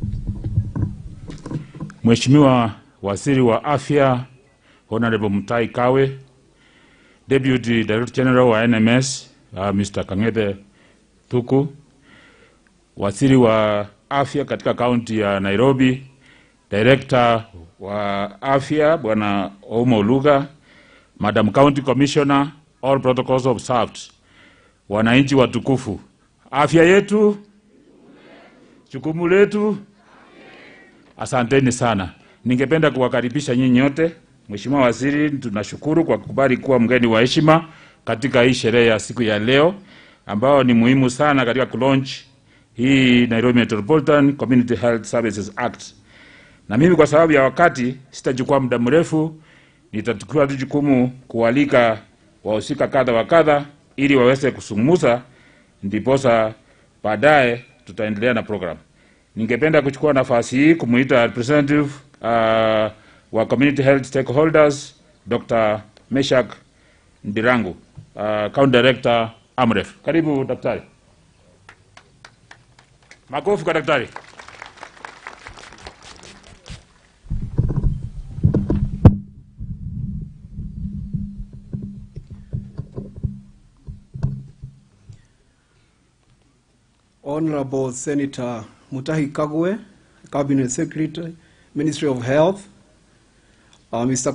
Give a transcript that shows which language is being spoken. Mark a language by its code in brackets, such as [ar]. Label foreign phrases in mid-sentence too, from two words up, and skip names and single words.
[sw] Mheshimiwa Waziri wa Afya Honorable Mutai Kawe, [en] Deputy Director General [sw] wa NMS Mr. Kang'ethe Thuku, Waziri wa Afya katika kaunti ya Nairobi, Director wa Afya Bwana Ouma Oluga, [en] Madam County Commissioner, all protocols observed. [sw] Wananchi watukufu, afya yetu, jukumu letu. Asanteni sana. Ningependa kuwakaribisha nyinyi nyote. Mheshimiwa Waziri, tunashukuru kwa kukubali kuwa mgeni wa heshima katika hii sherehe ya siku ya leo ambao ni muhimu sana katika kulaunch hii Nairobi Metropolitan Community Health Services Act. Na mimi kwa sababu ya wakati sitachukua muda mrefu, nitachukua jukumu kualika wahusika kadha wa kadha ili waweze kusumuza, ndiposa baadaye tutaendelea na program. Ningependa kuchukua nafasi hii kumuita representative wa [en] community health stakeholders, [sw] Dr. [en] Meshak Ndirangu, County Director Amref. [sw] Karibu daktari. Makofi kwa daktari. [en] Honorable Senator Mutahi Kagwe, Cabinet Secretary, Ministry of Health, Mr.